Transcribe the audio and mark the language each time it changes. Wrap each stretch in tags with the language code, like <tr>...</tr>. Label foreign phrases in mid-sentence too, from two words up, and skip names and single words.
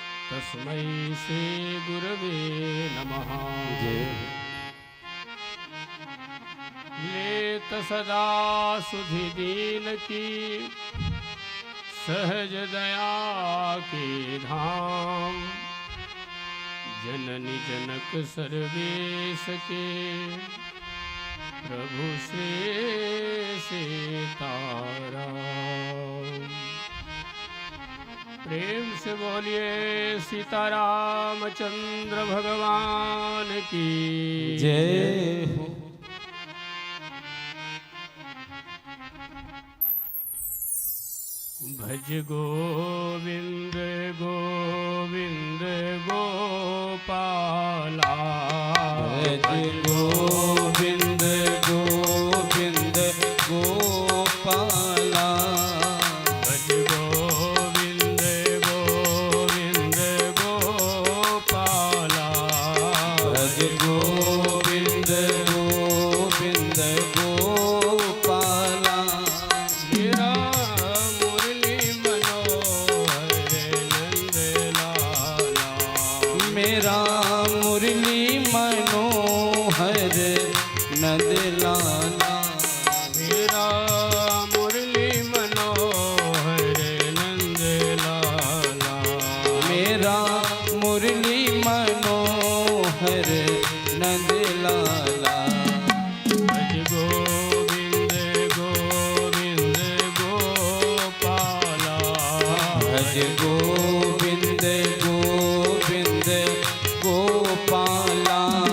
<sa>तस्मै श्री गुरवे नमः।</sa> <hi>लेत सदा सुधि दीन की सहज दया के धाम, जननी जनक सर्वेश के प्रभु श्री सीताराम। प्रेम से बोलिए सीतारामचंद्र भगवान की जय हो। भज गोविंद गोविंद गोपाला, भज गोविंद गोविंद गोपाला, भज गोविंद गोविंद गोपाला, भज गोविंद गोविंद गोपाला। मेरा मुरली मनोहर नंद लाला, मेरा मुरली मनोहर नंद लाला, मेरा मुरली मनोहर नंद लाला, मेरा मुरली मनोहर नंद लाला। भज गोविंद गोविंद गोपाला, भज गोविंद गोविंद गोपाला।</hi>